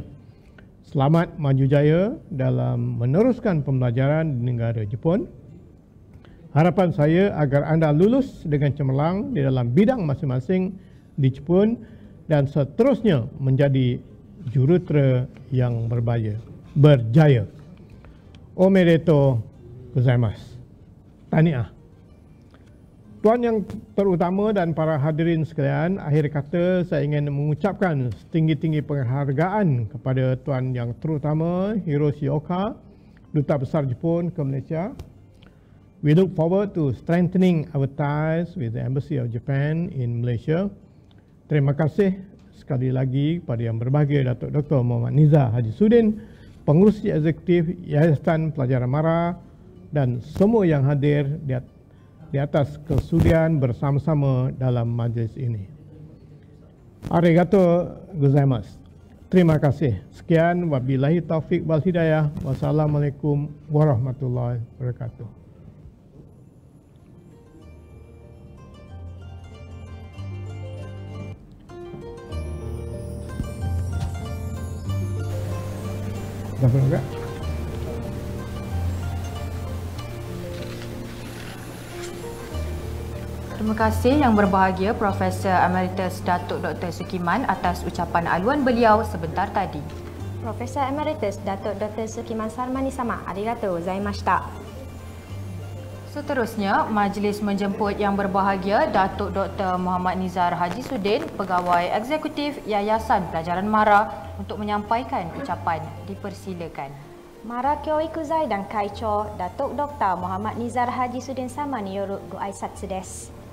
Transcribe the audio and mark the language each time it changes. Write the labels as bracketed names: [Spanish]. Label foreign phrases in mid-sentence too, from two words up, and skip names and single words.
[Malay] Selamat maju jaya dalam meneruskan pembelajaran di negara Jepun. Harapan saya agar anda lulus dengan cemerlang di dalam bidang masing-masing di Jepun dan seterusnya menjadi jurutera yang berjaya. [Japanese] おめでとうございます. [Malay] Tahniah. Tuan yang terutama dan para hadirin sekalian, akhir kata saya ingin mengucapkan setinggi-tinggi penghargaan kepada Tuan yang terutama Hiroshi Oka, Duta Besar Jepun ke Malaysia. [English] We look forward to strengthening our ties with the Embassy of Japan in Malaysia. [Malay] Terima kasih sekali lagi kepada yang berbahagia Datuk Dr. Muhammad Nizar Haji Sudin, Pengerusi Eksekutif Yayasan Pelajaran MARA dan semua yang hadir di atas kesudian bersama-sama dalam majlis ini. [Japanese] ありがとうございます. [Malay] Terima kasih. Sekian, [Arabic] وبالله التوفيق والهداية. والسلام عليكم ورحمة الله وبركاته. [Malay] Dah pernah enggak? Terima kasih Yang Berbahagia Profesor Emeritus Datuk Dr. Sukiman atas ucapan aluan beliau sebentar tadi. Profesor Emeritus Datuk Dr. Sukiman Sarmani-sama, [Japanese] ありがとうございました. [Malay] Seterusnya, majlis menjemput Yang Berbahagia Datuk Dr. Muhammad Nizar Haji Sudin, Pegawai Eksekutif Yayasan Pelajaran MARA untuk menyampaikan ucapan. Dipersilakan. [Japanese] Mara 教育財団会長 Datuk Dr. Muhammad Nizar Haji Sudin 様によりご挨拶です.